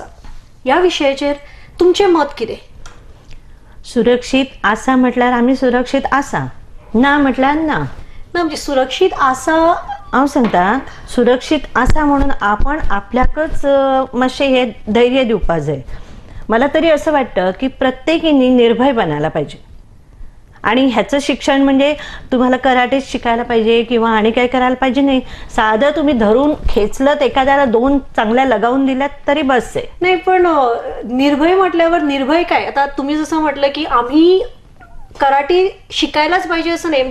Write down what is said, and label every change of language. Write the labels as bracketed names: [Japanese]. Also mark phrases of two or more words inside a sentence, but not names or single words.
[Konkani] ह्या विशयाचेर तुमचें मत कितें? सुरक्षित आसा म्हटल्यार आमी सुरक्षित आसा, ना म्हटल्यार ना. म्हणजे सुरक्षीत आसा हांव सांगता, सुरक्षित आसा म्हणून आपण आपल्याकच मातशें हे धैर्य दिवपा जाय. [Marathi] मला तरी असं वाटतं की प्रत्येकीने निर्भय बनायला पाहिजे. आणि ह्याचं शिक्षण म्हणजे तुम्हाला कराटे शिकायला पाहिजे किंवा आणि काय करायला पाहिजे नाही. साधं तुम्ही धरून खेचलं, एखाद्याला दोन चांगल्या लगावून दिल्यात तरी बस आहे. नाही, पण निर्भय म्हटल्यावर निर्भय काय? आता तुम्ही जसं म्हटलं की आम्ही कराटे शिकायलाच पाहिजे असं नाही.